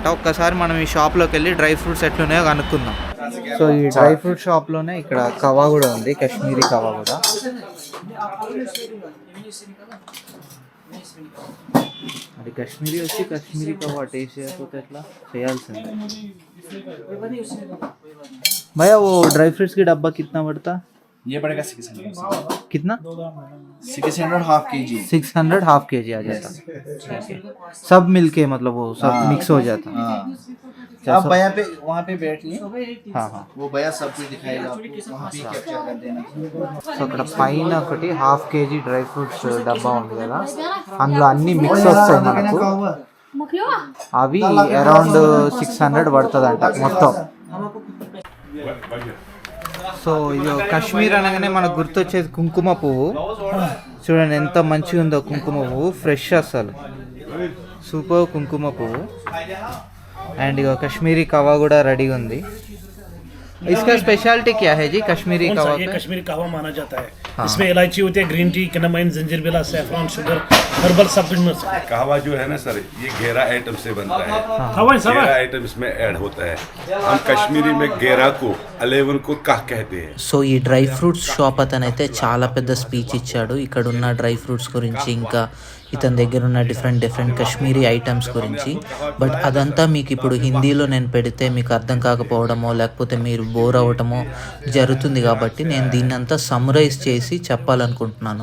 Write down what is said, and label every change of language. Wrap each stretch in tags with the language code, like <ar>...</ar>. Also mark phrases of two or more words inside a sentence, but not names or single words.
<te>ఒక్కసారి మనం ఈ షాప్లోకి వెళ్ళి</te> <en>dry fruits</en> <te>ఎట్లున్నాయో కనుక్కుందాం. సో ఈ</te> <en>dry fruit</en> <te>షాప్లోనే ఇక్కడ కవా కూడా ఉంది, కాశ్మీరీ కవా కూడా. అది కాశ్మీరీ వచ్చి కాశ్మీరీ కవా టేస్ట్ చేయకపోతే ఎట్లా, చేయాల్సిందే.</te> <hi>భయ్యా वो</hi> <en>dry fruits</en> <hi>की डब्बा कितना पड़ता? ये पड़ेगा 600. कितना? 600</hi> <en>half kg.</en> <hi>600</hi> <en>half kg</en> <hi>आ जाता. ठीक है, सब मिलके मतलब वो सब मिक्स हो जाता. आप भैया पे वहाँ पे बैठिए. हाँ, वो भैया सब कुछ दिखाएगा आपको, वहाँ पे कैप्चर कर देना.</hi> <te>సో అక్కడ పైన ఒకటి</te> <en>half kg dry fruits</en> <te>డబ్బా ఉంది కదా, అందులో అన్ని మిక్స్ వస్తాయి మనకు. అవి అరౌండ్ 600 పడుతుందంట మొత్తం. సో ఇది కాశ్మీర్ అనగానే మనకు గుర్తొచ్చేది కుంకుమ పువ్వు. చూడండి ఎంత మంచిగా ఉందో కుంకుమ పువ్వు, ఫ్రెష్ అసలు సూపర్ కుంకుమ పువ్వు. అండ్ ఇక కాశ్మీరీ కవా కూడా రెడీగా ఉంది.</te> <hi>इसका स्पेशलिटी क्या है जी कश्मीरी कवा? ये कश्मीरी कहवा माना जाता है. इसमें इलायची होती है,</hi> <en>green tea,</en> <hi>कैनामाइन, जंजीरबिला, सैफरन, शुगर, हर्बल सब कुछ मिलता है. कहवा जो है ना सर, ये घेरा आइटम से बनता है. घेरा आइटम इसमें ऐड होता है. हम कश्मीरी में घेरा को 11 को कह कहते हैं.</hi> <te>సో ఈ</te> <en>dry fruits shop</en> <te>అతనైతే చాలా పెద్ద స్పీచ్ ఇచ్చాడు ఇక్కడ ఉన్న</te> <en>dry fruits</en> <te>గురించి, ఇంకా ఇతని దగ్గర ఉన్న</te> <en>different Kashmiri items</en> <te>గురించి. బట్ అదంతా మీకు ఇప్పుడు హిందీలో నేను పెడితే మీకు అర్థం కాకపోవడమో లేకపోతే మీరు బోర్ అవ్వటమో జరుగుతుంది, కాబట్టి నేను దీన్నంతా సమ్మరైజ్ చేసి చెప్పాలనుకుంటున్నాను.</te>